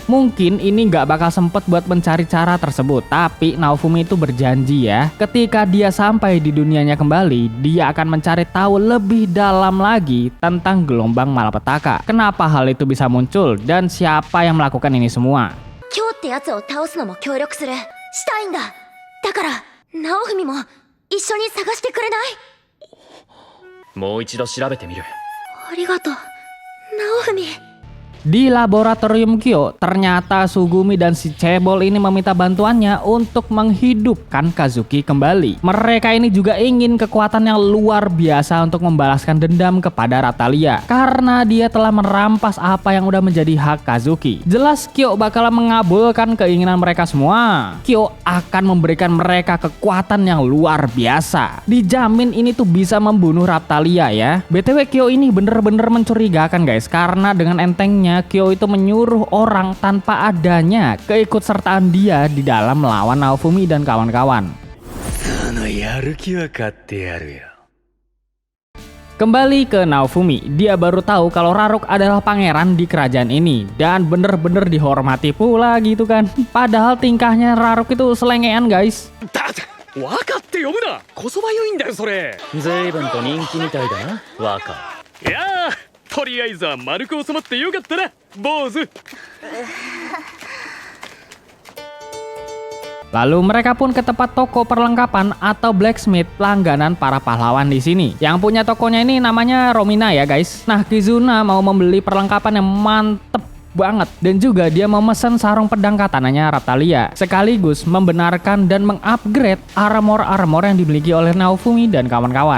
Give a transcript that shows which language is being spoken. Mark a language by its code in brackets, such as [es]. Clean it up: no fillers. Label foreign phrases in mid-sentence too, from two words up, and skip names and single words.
[id] Mungkin ini nggak bakal sempet buat mencari cara tersebut, tapi Naofumi itu berjanji ya, ketika dia sampai di dunianya kembali, dia akan mencari tahu lebih dalam lagi tentang gelombang malapetaka. Kenapa hal itu bisa muncul dan siapa yang melakukan ini semua? [ja] 今日ってやつを倒すのも協力する。したいんだ。だからナオフミも一緒に探してくれない？もう一度調べてみる。ありがとう、ナオフミ。 [id] Di laboratorium Kyo, ternyata Sugumi dan si Cebol ini meminta bantuannya untuk menghidupkan Kazuki kembali. Mereka ini juga ingin kekuatan yang luar biasa untuk membalaskan dendam kepada Raphtalia karena dia telah merampas apa yang udah menjadi hak Kazuki. Jelas Kyo bakal mengabulkan keinginan mereka semua. Kyo akan memberikan mereka kekuatan yang luar biasa. Dijamin ini tuh bisa membunuh Raphtalia ya. BTW Kyo ini bener-bener mencurigakan guys, karena dengan entengnya Kyo itu menyuruh orang tanpa adanya keikutsertaan dia di dalam melawan Naofumi dan kawan-kawan. [ja] のやる気は買ってやるよ。 [id] Kembali ke Naofumi, dia baru tahu kalau Raruk adalah pangeran di kerajaan ini dan bener-bener dihormati pula gitu kan. Padahal tingkahnya Raruk itu selengean guys. [ja] 分かって呼ぶな。こそばゆいんだよそれ。随分と人気みたいだな、若。いやー、とりあえずは丸く収まってよかったな、坊主。 [id] Lalu mereka pun ke tempat toko perlengkapan atau blacksmith langganan para pahlawan di sini. Yang punya tokonya ini namanya Romina ya guys. Nah, Kizuna mau membeli perlengkapan yang mantep banget dan juga dia memesan sarung pedang katananya Raphtalia sekaligus membenarkan dan mengupgrade armor yang dimiliki oleh Naofumi dan kawan-kawan.